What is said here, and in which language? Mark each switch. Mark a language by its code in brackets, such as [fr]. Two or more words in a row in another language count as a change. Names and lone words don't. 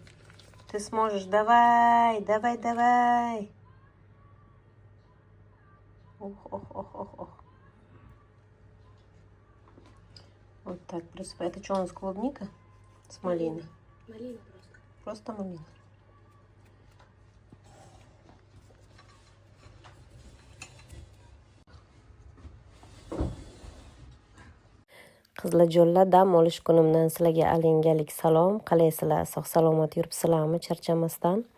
[ru] Ты сможешь, давай. Ох. Вот так, присыпай. Это что у нас, клубника? С малиной? Малина просто. Просто малина. [uz] Qizlarjo'nlar, dam olish kunimdan sizlarga alingalik salom. Qalaysizlar? Sog' salomat yuribsizlarmi?